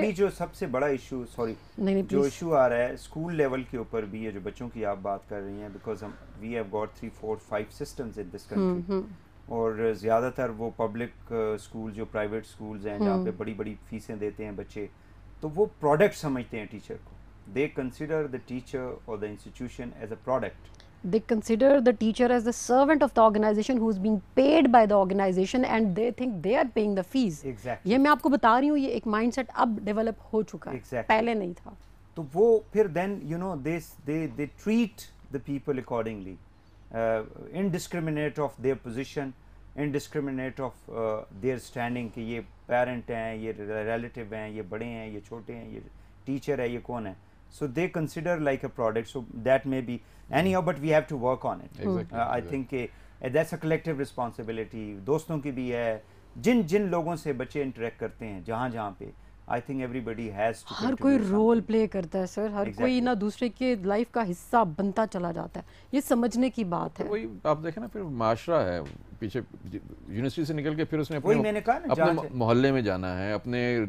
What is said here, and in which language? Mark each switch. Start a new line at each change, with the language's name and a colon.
Urdu: ابھی جو سب سے بڑا ایشو جو ایشو آ رہا ہے اسکول لیول کے اوپر بھی ہے جو بچوں کی آپ بات کر رہی ہیں
English: because we have got 3 4 5 systems in this country
Urdu: اور زیادہ تر وہ پبلک اسکول جو پرائیویٹ اسکولز ہیں جہاں پہ بڑی بڑی فیسیں دیتے ہیں بچے تو وہ پروڈکٹ سمجھتے ہیں ٹیچر کو
English: they consider the teacher or the institution as a product. They consider the teacher as the servant of the organization who is being paid by the organization and they think they are paying the fees. Exactly.
Urdu: یہ میں آپ کو بتا رہی ہوں یہ ایک mind set اب ڈیولپ ہو چکا ہے پہلے نہیں تھا تو وہ پھر
English: then you know they treat the people accordingly indiscriminate of their position indiscriminate of their standing
Urdu: کہ یہ پیرنٹ ہیں یہ ریلیٹیو ہیں یہ بڑے ہیں یہ چھوٹے ہیں یہ ٹیچر ہے یہ کون ہے
English: so they consider like a product so that may be anyhow but we have to work on it. I think that's a collective responsibility
Urdu: دوستوں کی بھی ہے جن لوگوں سے بچے انٹریکٹ کرتے ہیں جہاں پہ
English: I think everybody has to
Urdu: ہر کوئی رول پلے کرتا ہے سر ہر کوئی نہ دوسرے کے لائف کا حصہ بنتا چلا جاتا ہے یہ سمجھنے کی بات ہے وہی آپ دیکھیں نا پھر معاشرہ ہے پیچھے یونیورسٹی سے نکل کے پھر اس نے اپنے محلے میں جانا ہے اپنے